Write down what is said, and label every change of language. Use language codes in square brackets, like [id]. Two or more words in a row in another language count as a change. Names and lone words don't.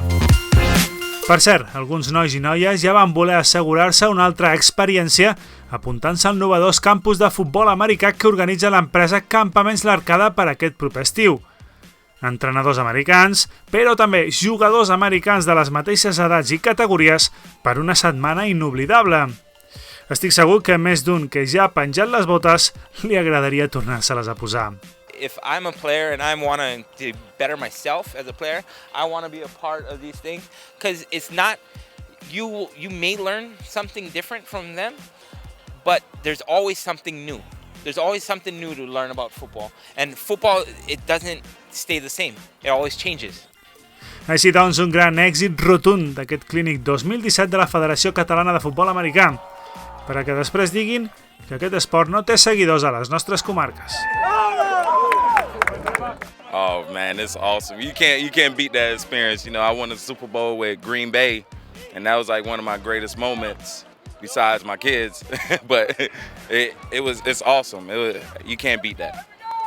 [ca] Per cert, alguns nois i noies ja van voler assegurar-se una altra experiència apuntant-se al novedós campus de futbol americà que organitza l'empresa Campaments l'Arcada per aquest proper estiu. entrenadors americans, però també jugadors americans de les mateixes edats i categories per una setmana inoblidable. Estic segur que més d'un que ja ha penjat les botes li agradaria tornar-se-les a posar. [en] If I'm a player and I want to better myself as a player, I want to be a part of these things because it's not, you may learn something different from them, but there's always something new. There's always something new to learn about football. And football, it doesn't stay the same. It always changes. [ca] Així doncs, un gran èxit rotund d'aquest Clínic 2017 de la Federació Catalana de Futbol Americà, per a que després diguin que aquest esport no té seguidors a les nostres comarques. [en] Oh man, it's awesome. You can't beat that experience. You know, I won a Super Bowl with Green Bay, and that was like one of my greatest moments. Besides my kids, but it's awesome. You can't beat that.